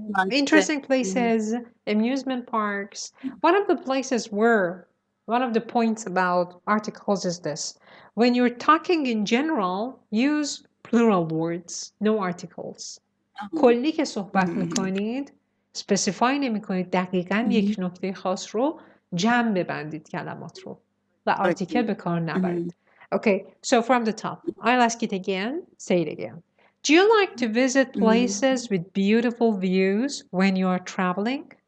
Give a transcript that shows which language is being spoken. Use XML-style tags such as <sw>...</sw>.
<en>Interesting places, amusement parks. One of the places were one of the points about articles is this. When you're talking in general, use plural words, no articles.</en> <fa>کلی که صحبت میکنید specify نمی کنید دقیقاً یک نکته خاص رو جمع ببندید کلمات رو و آرتیکل به کار نبرید.</fa> <en>Okay, so from the top, I'll ask it again, say it again. Do you like to visit places with beautiful views when you are traveling?</en>